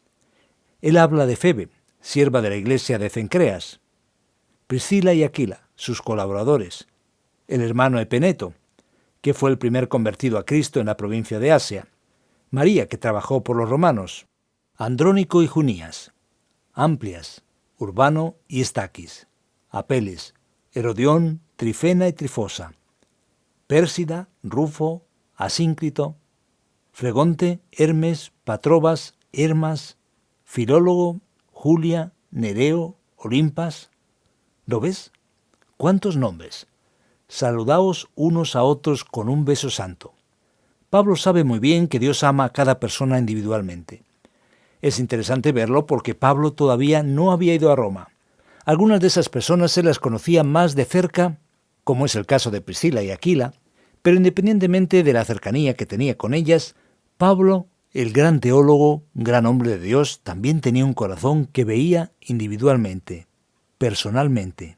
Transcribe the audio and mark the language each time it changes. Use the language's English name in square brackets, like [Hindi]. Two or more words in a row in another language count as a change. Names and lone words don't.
[Spanish] Él habla de Febe, sierva de la iglesia de Cencreas, Priscila y Aquila, sus colaboradores, el hermano Epeneto, que fue el primer convertido a Cristo en la provincia de Asia, María, que trabajó por los romanos, Andrónico y Junías, Amplias, Urbano y Estaquis, Apeles, Herodión, Trifena y Trifosa, Pérsida, Rufo, Asíncrito, Fregonte, Hermes, Patrobas, Hermas, Filólogo, Julia, Nereo, Olimpas. ¿Lo ves? ¿Cuántos nombres? Saludaos unos a otros con un beso santo. Pablo sabe muy bien que Dios ama a cada persona individualmente. Es interesante verlo porque Pablo todavía no había ido a Roma. Algunas de esas personas se las conocía más de cerca, como es el caso de Priscila y Aquila, pero independientemente de la cercanía que tenía con ellas, Pablo, el gran teólogo, gran hombre de Dios, también tenía un corazón que veía individualmente, personalmente.